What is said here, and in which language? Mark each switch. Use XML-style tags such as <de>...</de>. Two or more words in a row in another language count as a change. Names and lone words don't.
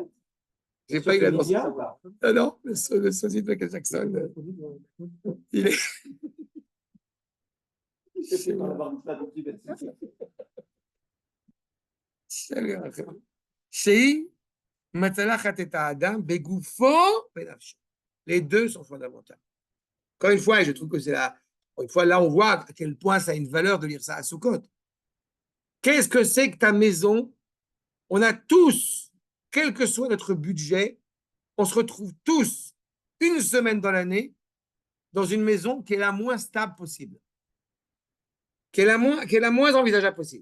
<fr>J'ai pas eu la danseuse. Ah non, le sosie de Michael Jackson. Il est. C'est dans la barre de</fr> <he>שמצלחת את אדם בגופו בנפשו.</he> <fr>Les deux sont fondamentaux. Encore une fois, et je trouve que c'est là, une fois là, on voit à quel point ça a une valeur de lire ça à Sukkot. Qu'est-ce que c'est que ta maison? On a tous, quel que soit notre budget, on se retrouve tous une semaine dans l'année dans une maison qui est la moins stable possible, qui est la moins envisageable possible.</fr>